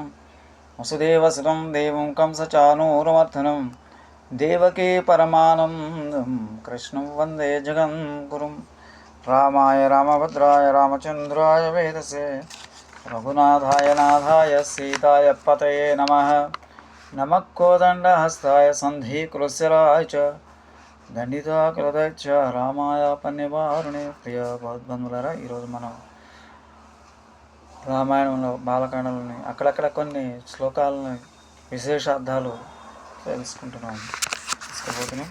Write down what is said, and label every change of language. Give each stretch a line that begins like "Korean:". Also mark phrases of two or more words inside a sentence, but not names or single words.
Sanskrit: वसुदेवसुतं देवं कंसचाणूरमर्दनं देवकी परमानन्दं कृष्णं वन्दे जगद्गुरुं। रामाय रामभद्राय रामचन्द्राय वेदसे रघुनाथाय नाथाय सीताय पतये नमः। नमः कोदण्डहस्ताय सन्धिकृशराय च దండితాకృతయ రామాయ పన్యవారుణే
Telugu: ప్రియ భగవద్బంధువులారా, ఈరోజు మనం రామాయణంలో బాలకాండలోని అక్కడక్కడ కొన్ని శ్లోకాలని విశేషార్థాలు తెలుసుకోబోతున్నాం.